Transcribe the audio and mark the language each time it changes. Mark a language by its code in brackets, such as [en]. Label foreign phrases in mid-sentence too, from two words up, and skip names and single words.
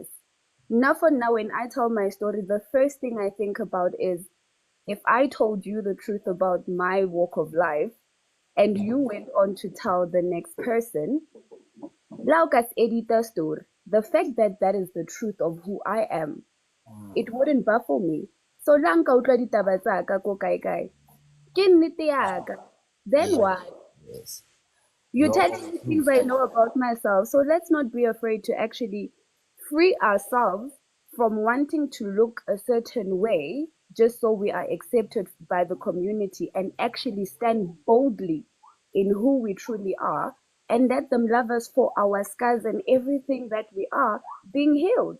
[en] Now, for now, when I tell my story, the first thing I think about is, if I told you the truth about my walk of life and you went on to tell the next person, Laukas editor story, the fact that that is the truth of who I am, it wouldn't baffle me. [tn] So lang ka utlwa ditaba tsa ka ko kae kae, ke nnete ya ka. [en] Then Yes. what? Yes. You're telling me things I know about myself. So let's not be afraid to actually free ourselves from wanting to look a certain way just so we are accepted by the community, and actually stand boldly in who we truly are, and let them love us for our scars and everything that we are being healed.